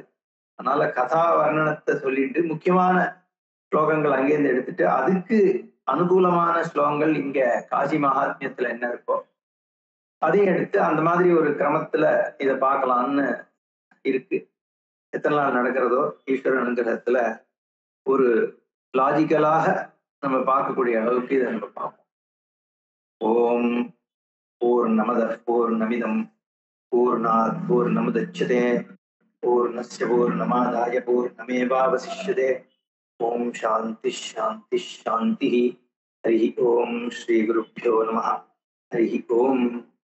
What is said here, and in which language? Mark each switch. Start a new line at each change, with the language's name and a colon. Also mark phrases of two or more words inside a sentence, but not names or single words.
Tamil: அதனால கதா வர்ணனத்தை சொல்லிட்டு முக்கியமான ஸ்லோகங்கள் அங்கேருந்து எடுத்துட்டு அதுக்கு அனுகூலமான ஸ்லோகங்கள் இங்க காசி மகாத்மியத்துல என்ன இருக்கோ அதையும் எடுத்து அந்த மாதிரி ஒரு கிரமத்துல இதை பார்க்கலாம்னு இருக்கு. எத்தனை நாள் நடக்கிறதோ ஈஸ்வரன் அனுகிரகத்துல ஒரு லாஜிக்கலாக நம்ம பார்க்கக்கூடிய அளவுக்கு இதை நம்ம பார்ப்போம்.
Sanskrit: ओम् पूर्णमद पूर्णमिदम् पूर्णात् पूर्णमुदच्यते पूर्णस्य पूर्णमादाय पूर्णमेवावशिष्यते. ओम् शान्ति शान्ति शान्ति। हरि ओम् श्री गुरुभ्यो नमः. हरि ओम्.